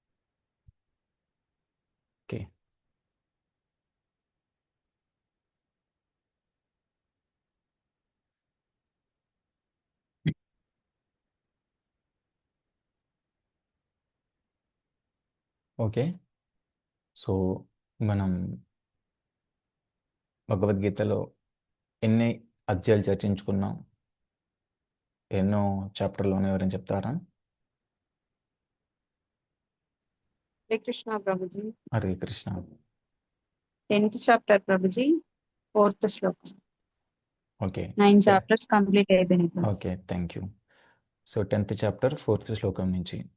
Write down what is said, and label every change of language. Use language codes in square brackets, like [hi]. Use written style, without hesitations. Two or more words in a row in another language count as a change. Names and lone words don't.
[en] Okay. ఓకే. [te] సో మనం భగవద్గీతలో ఎన్ని అధ్యాయాలు చర్చించుకున్నాం? ఎన్నో చాప్టర్లోనే ఎవరైనా చెప్తారా? [hi] हरे कृष्णा प्रभु जी। [te] హరే కృష్ణ. [en] 10th chapter [hi] प्रभु जी, [en] 4th श्लोक। [te] ఓకే. [en] 9 chapters complete [te] అయిపోయినాయి प्रभु। ఓకే, [en] thank you. [te] సో 10th చాప్టర్ 4th శ్లోకం నుంచి.